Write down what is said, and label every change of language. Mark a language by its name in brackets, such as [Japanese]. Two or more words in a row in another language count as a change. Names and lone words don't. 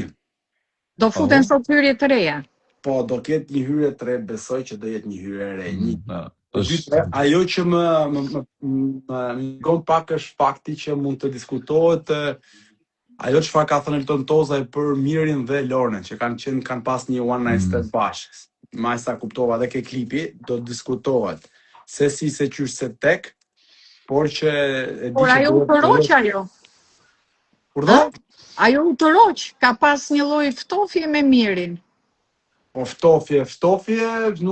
[Albanian] Do futen sot hyrje të reja? Po, do ketë një hyrje të re, besoj që do jetë një hyrje re, një. Ajo që më ngon pak është fakti që mund të diskutohet ajo çfarë ka thënë Elton Tozaj për Mirin dhe Lornen, që kanë pas një [English] one night stand [Albanian] bashkë. Ma sa kuptova dhe ke klipi, do diskutohet se si se qysh se tek, por që... Por ajo u tëroq ajo. Kur do? Ajo u tëroq, ka pas një lloj ftofje me Mirin. Po ftofje, nuk